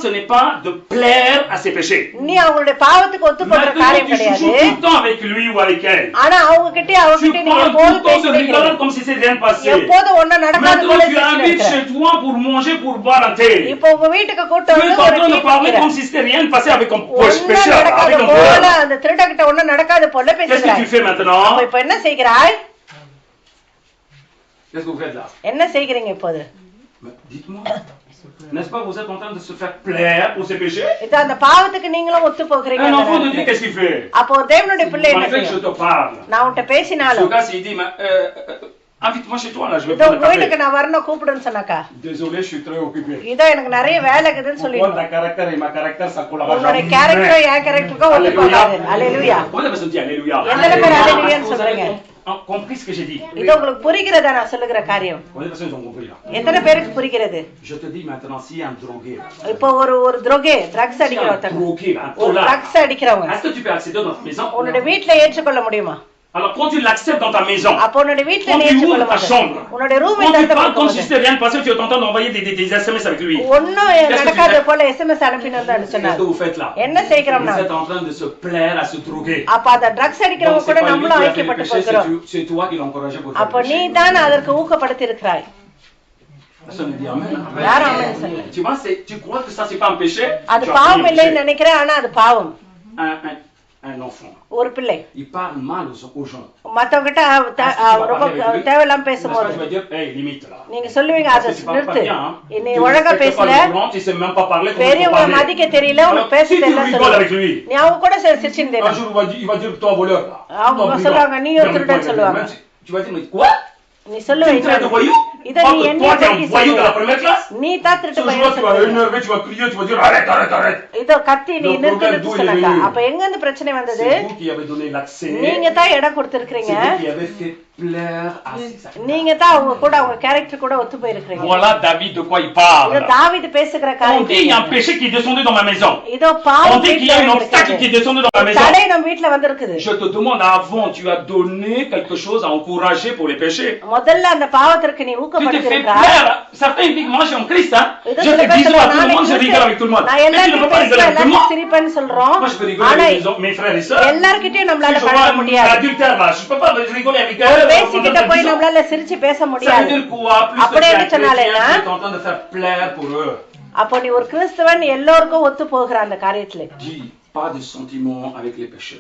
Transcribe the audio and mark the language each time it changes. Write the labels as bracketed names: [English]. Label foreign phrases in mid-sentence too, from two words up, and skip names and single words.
[Tamil] நீ அவங்களுடைய பாவத்துக்கு ஒத்து போடுற காரியம் கிடையாது. ஆனா அவங்க கிட்ட நீங்க எப்போதும் பேசுறீங்க, எப்போதும் ஒன்னும் நடக்காத போல [French] tu invites chez toi pour manger, pour boire un thé. [Tamil] இப்போ உங்க வீட்டுக்கு கூட்டி வந்து ஒரு டீ [French] parler comme si c'était rien passé avec un pécheur, avec un [Tamil] போல அந்த திருடகிட்ட ஒண்ணு நடக்காத போல பேசுறாய். [French] Qu'est-ce que tu fais maintenant? [Tamil] இப்போ என்ன செய்கிறாய்? [French] Qu'est-ce que vous faites là? [Tamil] என்ன செய்கிறீங்க இப்போது? [French] Dites-moi. N'est-ce pas vous êtes en train de se faire plaire pour ces péchés? [Tamil] இது அந்த பாவத்துக்கு நீங்களும் ஒத்து போகிறீங்க. [French] Un enfant de Dieu qu'est-ce qu'il fait? [Tamil] அப்போ தேவனுடைய பிள்ளை என்ன செய்யும்? [French] Je te parle. [Tamil] நான் உன்கிட்ட பேசினாலும் [French] ce gars il dit invite-moi chez toi là, je vais prendre un café. [Tamil] வீட்டுக்கு நான் வரணும் கூப்பிடுன்னு சொன்னாக்கா. [French] Désolé, je suis très occupé. [Tamil] இதோ எனக்கு நிறைய வேலை இருக்குதுன்னு சொல்லிடுங்க. [French] Ta caractère et ma caractère ça collabore. [Tamil] உங்களுடைய கேரக்டர் என் கேரக்டருக்கு ஒத்து போகாது. அல்லேலூயா. [French] Vous avez dit alléluia. [Tamil] எத்தனை பேர் அல்லேலூயான்னு சொல்றீங்க? [French] Compris ce que j'ai dit. [Tamil] இது உங்களுக்கு புரிகிறதா நான் சொல்லுகிற காரியம்? எத்தனை பேருக்கு புரிகிறது? [French] Je te dis maintenant si un drogué. [Tamil] இப்போ ஒரு drogué ட்ரக்ஸ் அடிக்கிறவங்க. ட்ரக்ஸ் அடிக்கிறவங்க. [French] Est-ce que tu peux accéder dans ta maison? [Tamil] உன்னுடைய வீட்ல ஏற்றுக்கொள்ள முடியுமா? [French] Alors quand tu l'acceptes dans ta maison, [Tamil] அப்ப உன்னுடைய வீட்ல [French] quand [Tamil] நீ [French] tu ouvres ta [Tamil] ஏற்றுக்கொள்ளும்போது [French] chambre, [Tamil] உன்னுடைய ரூமை [French] quand tu [Tamil] திறந்து [French] parles comme si [Tamil] பார்க்கும்போது [French] c'était rien passé, tu es en train d'envoyer des SMS avec lui. [Tamil] ஒண்ணும் [French] Qu'est-ce que tu [Tamil] நடக்காத [French] fais? [Tamil] போல எஸ்எம்எஸ் அனுப்பினது [French] Qu'est-ce [Tamil] சொன்னார். [French] que vous faites là? [Tamil] என்ன செய்கிறோம் [French] Vous [Tamil] நான்? [French] êtes en train de se plaire à se droguer. [Tamil] அப்ப அந்த ட்ரக்ஸ் [French] Donc [Tamil] அடிக்கிறவங்க [French] c'est [Tamil] கூட [French] pas lui qui [Tamil] நம்மளும் [French] a fait le [Tamil] ஐக்கியப்பட்டு [French] péché, [Tamil] போகிறோம். [French] c'est toi qui l'as encouragé pour faire [Tamil] அப்ப [French] le [Tamil] நீ [French] péché. [Tamil] தான் அதற்கு ஊக்கப்படுத்தி இருக்கிறாய். [French] Personne ne dit amen. [Tamil] யாரும் ஆமென் சொல்லல. [French] Tu vois, tu crois que ça c'est pas un péché? [Tamil] அது [French] Tu as [Tamil] பாவம் [French] commis un [Tamil] இல்லைன்னு [French] péché. [Tamil] நினைக்கிறேன், ஆனா அது பாவம். [French] Un enfant, [Tamil] ஒரு பிள்ளை [French] il parle mal aux gens. [Tamil] மத்தவங்க கிட்ட ரொம்ப தேவையில்லாம பேசும்போது [French] Tu vas dire, hey, limite là. [Tamil] நீங்க சொல்லுவீங்க அதை [French] Parce que tu parles [Tamil] நிறுத்து, [French] pas bien. [Tamil] நீ [French] Tu [Tamil] ஒழுங்கா [French] respectes pas [Tamil] பேசல, [French] les gens, tu sais même pas parler, comment tu [Tamil] பெரியவங்களை [French] parles. [Tamil] மதிக்க தெரியல, [French] Alors, [Tamil] உனக்கு பேச [French] si tu [Tamil] தெரியல [French] rigoles [Tamil] சொல்லுவாங்க. [French] avec lui, [Tamil] நீ அவங்க கூட சிரிச்சுன்னு [French] un jour il va dire toi voleur là. [Tamil] அவங்க [French] Toi, [Tamil] சொல்லுவாங்க, [French] brigand. [Tamil] நீ ஒரு திருடன் சொல்லுவாங்க. [French] Tu vas dire mais quoi? [Tamil] நீ [French] Tu [Tamil] சொல்லுவ [French] me traites de voyou? [Tamil] இத நீ [French] Toi, [Tamil] என்ன [French] toi, t'es un [Tamil] பத்தி [French] voyou de la [Tamil] சொல்லுவ, [French] première classe? [Tamil] நீ தான் [French] Ce [Tamil] திருட்டு [French] jour-là, [Tamil] பையன் [French] tu vas [Tamil] சொல்லுவ. [French] énerver, tu vas crier, tu vas dire arrête, arrête, arrête. [Tamil] இதோ கத்தி நீ [French] Le [Tamil] நிறுத்து [French] problème [Tamil] நிறுத்து [French] d'où il est [Tamil] சொன்னாங்க. [French] venu? [Tamil] அப்ப எங்க இருந்து பிரச்சனை வந்தது? [French] C'est vous qui avez donné l'accès. [Tamil] நீங்க தான் இடம் கொடுத்திருக்கீங்க, [French] C'est vous qui avez fait plaire à ces [Tamil] நீங்க தான் அவங்க கூட அவங்க கேரக்டர் கூட ஒத்து போயிருக்கீங்க. [French] Voilà David de quoi il [Tamil] இது [French] parle. [Tamil] தாவீது பேசுகிற [French] On dit il y a un [Tamil] காரியம். [French] péché qui est descendu dans ma maison. [Tamil] இதோ [French] On [Tamil] பாவம் [French] dit qu'il y a un obstacle qui est descendu dans ma maison. [Tamil] தடை நம்ம வீட்ல வந்திருக்குது. [French] Je te demande avant, tu as donné quelque chose à encourager pour les péchés. [Tamil] முதல்ல அந்த பாவத்திற்கு நீ [French] Tu t'es [Tamil] ஊக்கப்படுத்தி [French] fait [Tamil] இருக்கிறாய். [French] plaire. Certains disent moi je suis en Christ, hein. [Tamil] இதோ [French] Je [Tamil] சில [French] fais [Tamil] பேர் [French] bisous à tout le [Tamil] சொல்றாங்க, [French] monde, je rigole avec tout le monde. [Tamil] நான் [French] Mais tu ne peux [Tamil] எல்லாத்தையும் [French] pas rigoler [Tamil] பேசுறேன், [French] avec tout le [Tamil] எல்லாத்தையும் [French] monde. [Tamil] சிரிப்பேன்னு சொல்றோம். [French] Moi je peux rigoler [Tamil] ஆனா [French] avec mes frères et sœurs. [Tamil] எல்லார்கிட்டயும் [French] Si [Tamil] நம்மளால [French] je [Tamil] பழக [French] vois un [Tamil] முடியாது. [French] adultère là, je peux pas rigoler avec [Tamil] ஒரு [French] eux. [Tamil] பேசிக்கிட்ட போய் நம்மளால சிரிச்சு பேச [French] Ça veut [Tamil] முடியாது. [French] dire quoi? Plus [Tamil] அப்படியே [French] que tu es un [Tamil] சொன்னாலேன்னா, [French] chrétien, tu es en train de faire plaire pour eux. [Tamil] அப்போ நீ ஒரு கிறிஸ்தவன் எல்லோருக்கும் ஒத்து போகிற அந்த காரியத்துல. [French] Dis pas de sentiments avec les pécheurs.